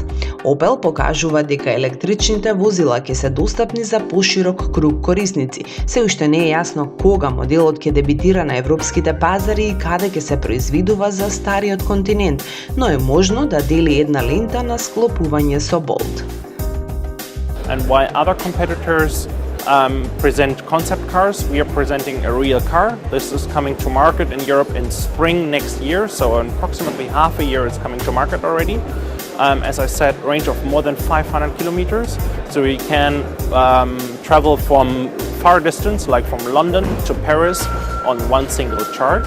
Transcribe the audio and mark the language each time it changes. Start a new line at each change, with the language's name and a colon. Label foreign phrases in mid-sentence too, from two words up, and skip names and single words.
Macedonian: Opel покажува дека електричните возила ќе се достапни за поширок круг корисници. Се уште не е јасно кога моделот ќе дебитира на европските пазари и каде ќе се произведува за стариот континент, но е можно да дели една лента на склопување со Bolt.
English: And while other competitors present concept cars, we are presenting a real car. This is coming to market in Europe in spring next year, so in approximately half a year it's coming to market already. As I said, range of more than 500 kilometers, so we can travel from far distance, like from London to Paris, on one single charge.